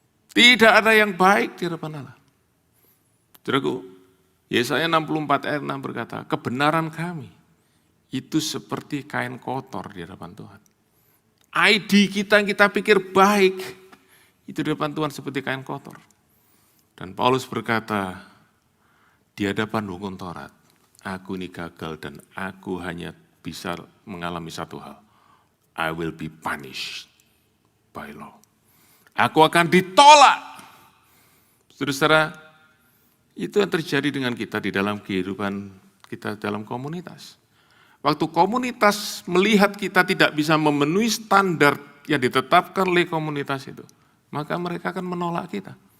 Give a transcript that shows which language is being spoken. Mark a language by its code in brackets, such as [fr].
[id] Tidak ada yang baik di hadapan Allah. Saudaraku, Yesaya 64 ayat 6 berkata, kebenaran kami itu seperti kain kotor di hadapan Tuhan. ID kita yang kita pikir baik, itu di hadapan Tuhan seperti kain kotor. Dan Paulus berkata, di hadapan hukum Taurat, aku ini gagal dan aku hanya bisa mengalami satu hal. [en] I will be punished by law. [id] Aku akan ditolak. Saudara-saudara, itu yang terjadi dengan kita di dalam kehidupan kita dalam komunitas. Waktu komunitas melihat kita tidak bisa memenuhi standar yang ditetapkan oleh komunitas itu, maka mereka akan menolak kita.